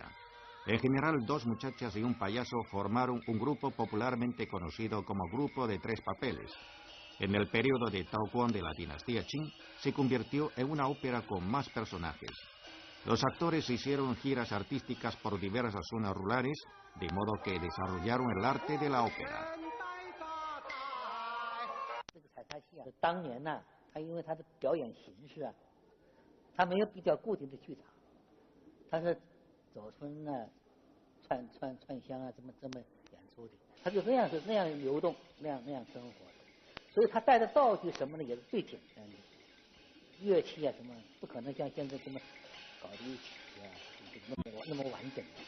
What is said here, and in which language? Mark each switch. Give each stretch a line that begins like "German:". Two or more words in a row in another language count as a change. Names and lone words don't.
Spanish: En general, dos muchachas y un payaso formaron un grupo popularmente conocido como Grupo de Tres Papeles. En el periodo de Taoguang de la dinastía Qing, se convirtió en una ópera con más personajes. Los actores hicieron giras artísticas por diversas zonas rurales, de modo que desarrollaron el arte de la ópera.
Chinese: 当年呢，他因为他的表演形式啊，他没有比较固定的剧场，他是走村呢、串乡啊，这么演出的，他就那样流动，那样生活的，所以他带的道具什么的也是最简单的，乐器啊什么不可能像现在这么搞的一起啊，那么完整的。